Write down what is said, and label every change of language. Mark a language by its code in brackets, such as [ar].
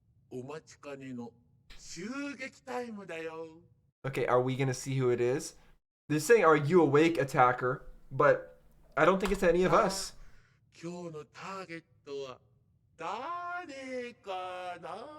[ja] お待ちかねの襲撃タイムだよ。 [en] Okay, are we gonna see who it is? They're saying, "Are you awake, attacker?" But I don't think it's any of us. [ja] 今日のターゲットは誰かな？